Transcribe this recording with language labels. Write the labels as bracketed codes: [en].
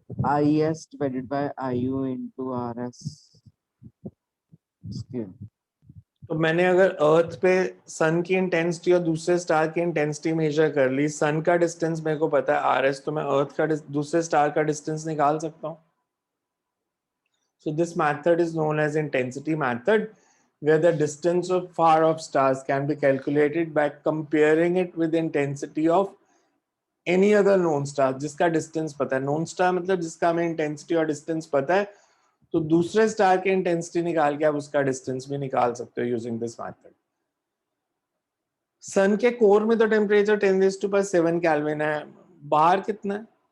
[en] IS divided by IU into RS². [hi] तो मैंने अगर अर्थ पे सन की इंटेंसिटी और दूसरे स्टार की इंटेंसिटी मेजर कर ली, सन का डिस्टेंस मेरे को पता है RS, तो मैं अर्थ का दूसरे स्टार का डिस्टेंस निकाल सकता हूँ. [en] So this method is known as intensity method, where the distance of far off stars can be calculated by comparing it with the intensity of any other known star. [hi] जिसका distance पता है, known star मतलब जिसका हमें intensity और distance पता है, तो दूसरे स्टार की इंटेंसिटी निकाल के आप उसका डिस्टेंस भी निकाल सकते हो [en] Using this method. [hi] सन के कोर में तो टेम्परेचर 10⁻⁷ केल्विन है. बाहर कितना है?